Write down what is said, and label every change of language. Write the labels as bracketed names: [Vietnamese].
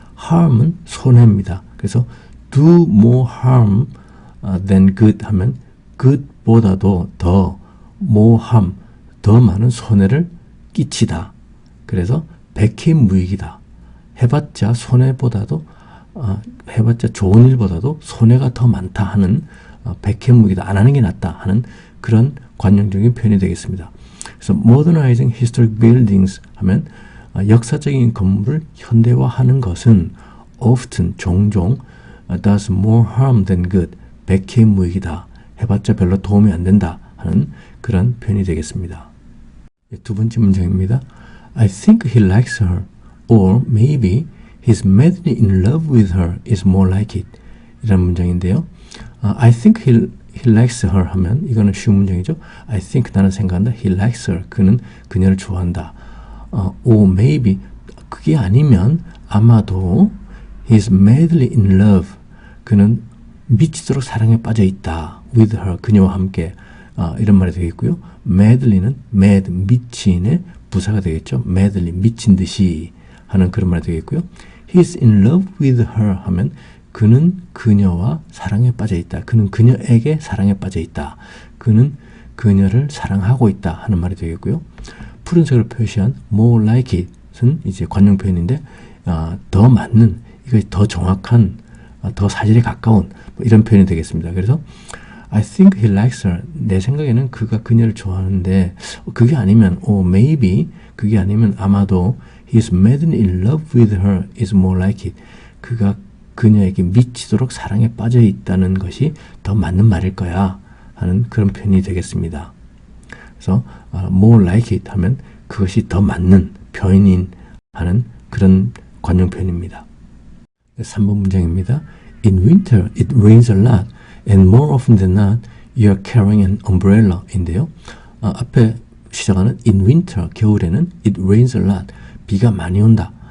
[Korean] harm은 손해입니다. 그래서 [English] do more harm than good [Korean] 하면 good보다도 더 [English] more harm, [Korean] 더 많은 손해를 끼치다. 그래서 백해무익이다. 해봤자 손해보다도 해봤자 좋은 일보다도 손해가 더 많다 하는 백해무익이다. 안 하는 게 낫다 하는 그런 관용적인 표현이 되겠습니다. 그래서 [English] modernizing historic buildings [Korean] 하면 역사적인 건물을 현대화하는 것은 [English] often [Korean] 종종 [English] does more harm than good [Korean] 백해무익이다. 해봤자 별로 도움이 안 된다 하는 그런 표현이 되겠습니다. 두 번째 문장입니다. [English] I think he likes her or maybe he's madly in love with her is more like it [Korean] 이라는 문장인데요. [English] I think he likes her [Korean] 하면 이거는 쉬운 문장이죠. [English] I think [Korean] 나는 생각한다. [English] He likes her [Korean] 그는 그녀를 좋아한다. [English] or maybe [Korean] 그게 아니면 아마도 [English] he's madly in love [Korean] 그는 미치도록 사랑에 빠져 있다. [English] with her [Korean] 그녀와 함께 이런 말이 되겠고요. madly는 mad 미친의 부사가 되겠죠. madly 미친 듯이 하는 그런 말이 되겠고요. [English] he's in love with her [Korean] 하면 그는 그녀와 사랑에 빠져 있다. 그는 그녀에게 사랑에 빠져 있다. 그는 그녀를 사랑하고 있다 하는 말이 되겠고요. 푸른색으로 표시한 more like it은 이제 관용 표현인데 더 맞는 이것이 더 정확한 더 사실에 가까운 뭐 이런 표현이 되겠습니다. [English] 그래서 I think he likes her. [Korean] 내 생각에는 그가 그녀를 좋아하는데 그게 아니면 [English] or maybe [Korean] 그게 아니면 아마도 [English] he's madly in love with her is more like it. [Korean] 그가 그녀에게 미치도록 사랑에 빠져 있다는 것이 더 맞는 말일 거야 하는 그런 표현이 되겠습니다. 그래서 more like it 하면 그것이 더 맞는 표현인 하는 그런 관용 표현입니다. 3번 문장입니다. [English] In winter it rains a lot and more often than not you are carrying an umbrella [Korean] 인데요. 앞에 시작하는 [English] in winter [Korean] 겨울에는 [English] it rains a lot [Korean] 비가 많이 온다.